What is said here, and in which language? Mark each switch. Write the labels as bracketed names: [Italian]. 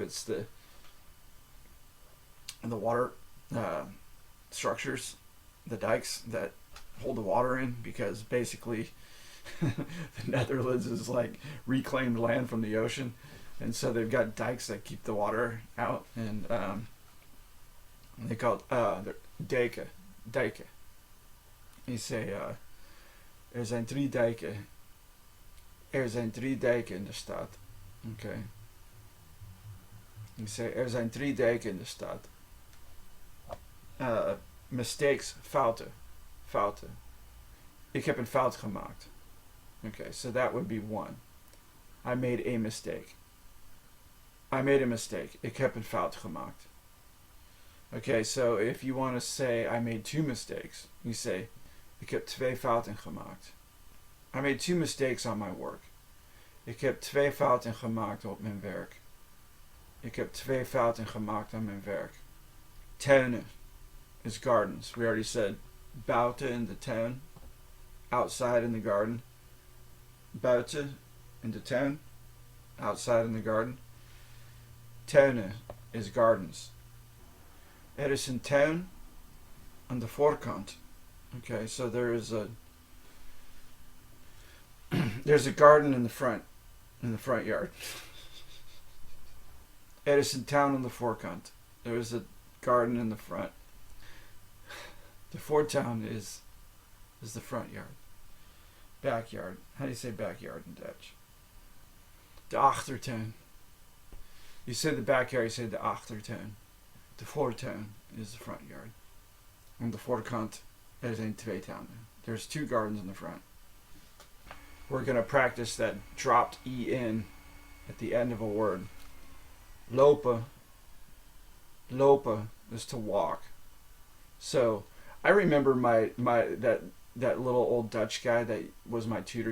[English] It's the water structures, the dikes that hold the water in, because basically the Netherlands is like reclaimed land from the ocean, and so they've got dikes that keep the water out, and they call it dijken. [Dutch] Dijken. [English] You say, [Dutch] er zijn drie dijken. Er zijn drie dijken in de stad. Okay. [English] You say, [Dutch] er zijn drie dijken in de stad. [English] Mistakes, [Dutch] fouten. Fouten. Ik heb een fout gemaakt. [English] Okay, so that would be one. I made a mistake. I made a mistake. [Dutch] Ik heb een fout gemaakt. [English] Okay, so if you want to say I made two mistakes, you say [Dutch] ik heb twee fouten gemaakt. [English] I made two mistakes on my work. [Dutch] Ik heb twee fouten gemaakt op mijn werk. Ik heb twee fouten gemaakt aan mijn werk. [English] Tuinen is gardens. We already said [Dutch] buiten [English] in the tuin. Outside in the garden. [Dutch] Buiten in the tuin. [English] Outside in the garden. Tuinen is gardens. [Dutch] Er is een tuin aan de voorkant. [English] Okay, so there's a garden in the front yard. [Dutch] Er is een tuin aan de voorkant. [English] There is a garden in the front. The voortuin is the front yard. Backyard. How do you say backyard in Dutch? De achtertuin. You say the backyard, you say de achtertuin. De voortuin is the front yard. On the [Dutch] voorkant, er zijn twee tuinen. [English] There's two gardens in the front. We're going to practice that dropped E-in at the end of a word. Lopen. Lopen is to walk. So, I remember that little old Dutch guy that was my tutor.